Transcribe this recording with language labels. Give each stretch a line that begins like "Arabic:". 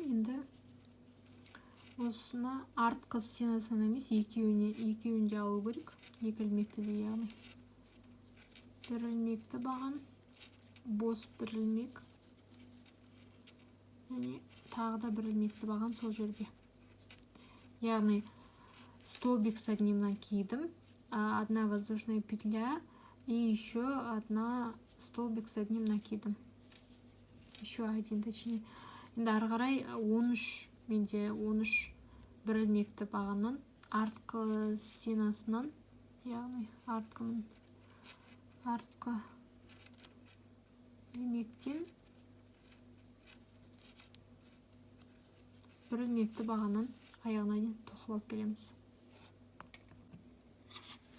Kazakh: Енді осыны артқы стенасынан емес, екеуін де алу керек. Екі ілмекті де, яғни бір ілмекті баған, бос бір ілмек, және тағы да бір ілмекті баған сол жерге.
Russian: Яғни столбик с одним накидом, одна воздушная петля и еще одна столбик с одним накидом. Еще один, точнее.
Kazakh: Енді ары қарай 13, менде 13 бір ілмекті бағаннан артқы стенасынан, яғни артқы ілмектен бір ілмекті бағаннан аяғына дейін тоқып алып келеміз.